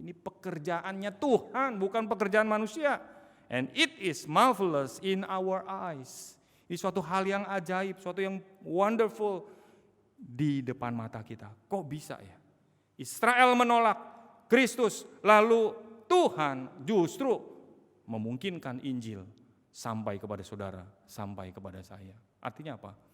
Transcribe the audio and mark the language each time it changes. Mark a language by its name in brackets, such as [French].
[Indonesian] Ini pekerjaannya Tuhan, bukan pekerjaan manusia. [English] And it is marvelous in our eyes. [Indonesian] Ini suatu hal yang ajaib, suatu yang wonderful di depan mata kita. Kok bisa ya? Israel menolak Kristus, lalu Tuhan justru memungkinkan Injil sampai kepada saudara, sampai kepada saya. Artinya apa?